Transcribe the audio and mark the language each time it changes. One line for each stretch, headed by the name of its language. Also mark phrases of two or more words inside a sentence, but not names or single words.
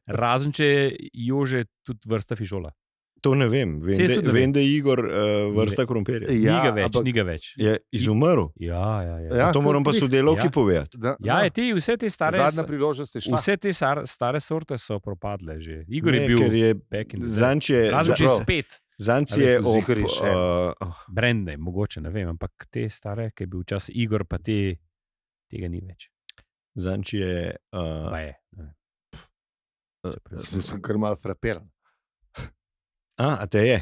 Slovenian: Razen če je Jože tudi vrsta fižola. To ne vem. Saj jaz tudi ne Vem, da je Igor vrsta krompirja. Ja, Ni ga več. Je izumrl. Ja. Ja, To moram pa kot sodelavki Ja. povedati. Ja, vse te stare, Zadnja priložnost je šla. vse te stare sorte so propadle že. Igor je Ne, bil ker je
English: back in the day.
Slovenian: Zanč je... Razen če prav. spet. Zanc A je veš, Zihar je še. Brende, mogoče, ne vem, ampak te stare, ki je bil čas Igor, pa tega ni več. Zanč je... Pa je. ne vem. Sem kar malo frapiran. A te je?